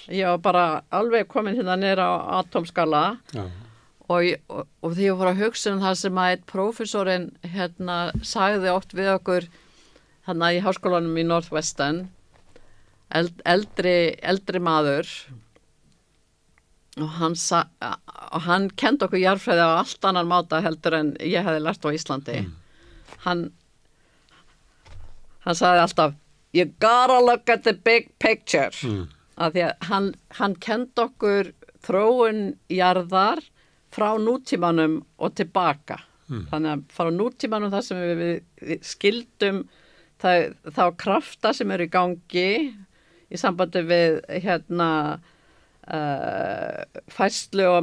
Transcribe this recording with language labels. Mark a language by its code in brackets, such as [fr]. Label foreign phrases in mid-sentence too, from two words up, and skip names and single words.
[is] Ég var bara alveg komin hérna niður á atómskala og því ég fór að hugsa það sem að eitt prófessorinn hérna sagði oft við okkur hérna í háskólanum í Northwestern, eldri maður, og hann kendi okkur jarðfræði á allt annan máta heldur en ég hefði lært á Íslandi. Hann sagði alltaf, [en] you gotta look at the big picture. [is] Af því að hann kendi okkur þróun jarðar frá nútímanum og tilbaka. Þannig að frá nútímanum þar sem við skildum þá krafta sem eru í gangi í sambandi við hérna færslu og